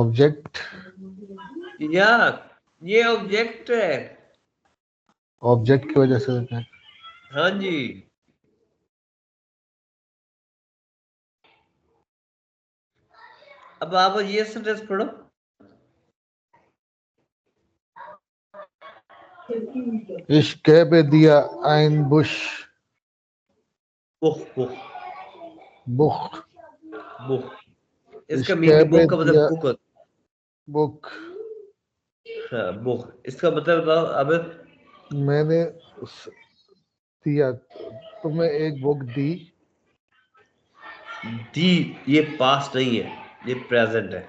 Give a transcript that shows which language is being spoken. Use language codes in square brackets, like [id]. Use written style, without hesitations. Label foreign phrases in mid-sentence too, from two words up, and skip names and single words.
[hi] या ये ऑब्जेक्ट है। ऑब्जेक्ट की वजह से होता है। हाँ जी। अब आप ये सेंटेंस पढ़ो। [de] Ich gebe dir ein Busch, Buch Buch Buch. [hi] बुख। इसका [de] Ich [hi] मीनिंग [de] gebe [hi] बुक का मतलब [de] dir [hi] बुक होता [de] Buch. [hi] है। हाँ, बुक इसका मतलब बताओ अब। मैंने दिया, तुम्हें एक बुक दी। दी ये पास्ट नहीं है, ये प्रेजेंट है।